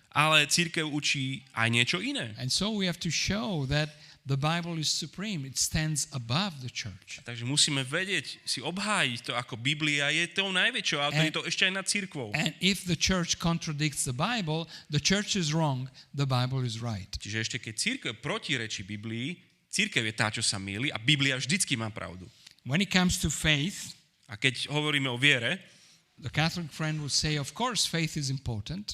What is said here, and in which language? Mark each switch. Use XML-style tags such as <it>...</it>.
<sk>ale cirkev učí aj niečo iné.</sk> <en>And so we have to show that the Bible is supreme. It stands above the church.</en> <sk>Takže musíme vedieť, si obhájiť to, ako Biblia je tou najväčšou autoritou ešte aj nad cirkvou.</sk> <en>And if the church contradicts the Bible, the church is wrong, the Bible is right.</en> <sk>Čiže ešte keď cirkev protirečí Biblii, cirkev je tá, čo sa mýli a Biblia vždycky má pravdu.</sk> <en>When it comes to faith,</en> <sk>A keď hovoríme o viere,</sk> <en>the Catholic friend would say, of course, faith is important.</en>